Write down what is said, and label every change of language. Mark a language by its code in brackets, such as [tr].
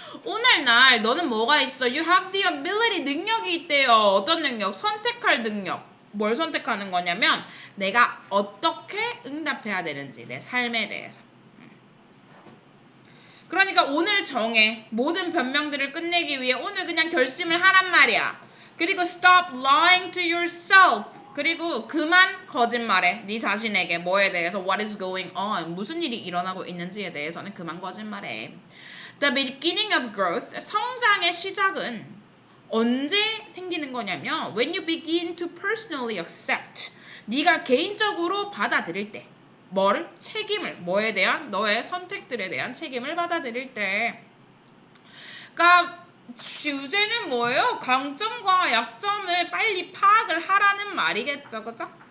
[ko] 오늘날 너는 뭐가 있어? You have the ability. 능력이 있대요. 어떤 능력? 선택할 능력. 뭘 선택하는 거냐면 내가 어떻게 응답해야 되는지 내 삶에 대해서. 그러니까 오늘 정해. 모든 변명들을 끝내기 위해 오늘 그냥 결심을 하란 말이야. [en] 그리고 stop lying to yourself. [ko] 그리고 그만 거짓말해. 네 자신에게 뭐에 대해서 what is going on. 무슨 일이 일어나고 있는지에 대해서는 그만 거짓말해. [en] The beginning of growth. 성장의 시작은 언제 생기는 거냐면 when you begin to personally accept. [ko] 네가 개인적으로 받아들일 때. 뭘? 책임을. 뭐에 대한? 너의 선택들에 대한 책임을 받아들일 때. 그러니까 주제는 뭐예요? 강점과 약점을 빨리 파악을 하라는 말이겠죠. 그죠?